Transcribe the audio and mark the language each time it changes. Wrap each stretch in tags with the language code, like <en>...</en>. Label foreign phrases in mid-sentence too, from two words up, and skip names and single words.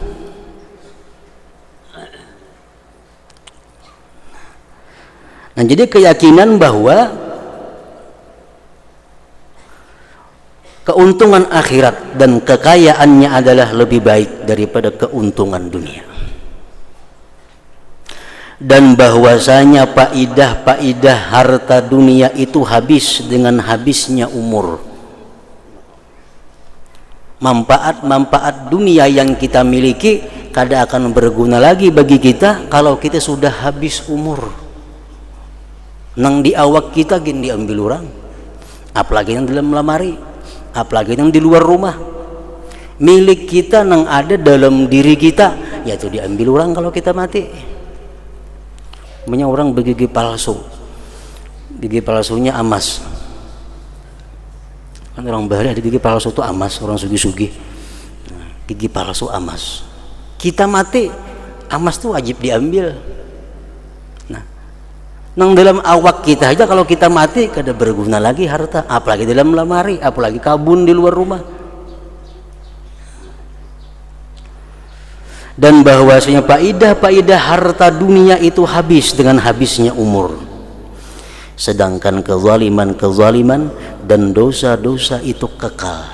<id>Nah, jadi keyakinan bahwa keuntungan akhirat dan kekayaannya adalah lebih baik daripada keuntungan dunia, dan bahwasanya faidah harta dunia itu habis dengan habisnya umur. Manfaat dunia yang kita miliki kada akan berguna lagi bagi kita kalau kita sudah habis umur.</id> <bjn>Nang di awak kita gin diambil orang, apalagi yang dalam lemari, apalagi yang di luar rumah.</bjn> <id>Milik kita nang ada dalam diri kita, yaitu diambil orang kalau kita mati. Banyak orang bergigi palsu, gigi palsunya amas. Kan orang Bali ada gigi palsu itu amas, orang sugi-sugi. Gigi palsu amas. Kita mati, amas itu wajib diambil. Nah, nang dalam awak kita aja kalau kita mati kada berguna lagi harta, apalagi dalam lemari, apalagi kabun di luar rumah. Dan bahwasanya faidah harta dunia itu habis dengan habisnya umur. Sedangkan kezaliman dan dosa-dosa itu kekal.</id>